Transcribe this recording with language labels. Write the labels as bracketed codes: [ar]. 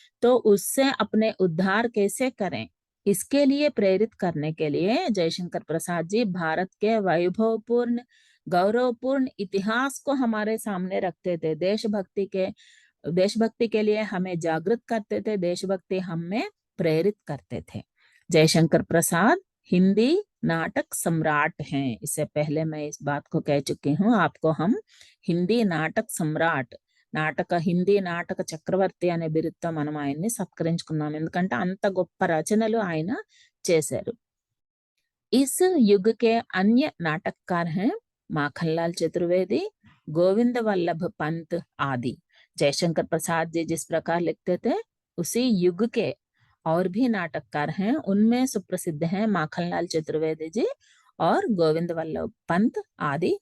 [hi] तो उससे अपने उद्धार कैसे करें, इसके लिए प्रेरित करने के लिए जयशंकर प्रसाद जी भारत के वैभवपूर्ण गौरवपूर्ण इतिहास को हमारे सामने रखते थे. देशभक्ति के लिए हमें जागृत करते थे, देशभक्ति हमें प्रेरित करते थे. जयशंकर प्रसाद हिंदी नाटक सम्राट हैं. इससे पहले मैं इस बात को कह चुकी हूँ आपको. हम हिंदी नाटक सम्राट, [te] హిందీ నాటక చక్రవర్తి అనే బిరుదుతో మనం ఆయన్ని సత్కరించుకున్నాం, ఎందుకంటే అంత గొప్ప రచనలు ఆయన చేశారు. [hi] इस युग के अन्य नाटककार हैं माखनलाल चतुर्वेदी, गोविंद वल्लभ पंत आदि. जयशंकर प्रसाद जी जिस प्रकार लिखते थे उसी युग के और भी नाटककार हैं. उनमें सुप्रसिद्ध हैं माखनलाल चतुर्वेदी जी और गोविंद वल्लभ पंत आदि.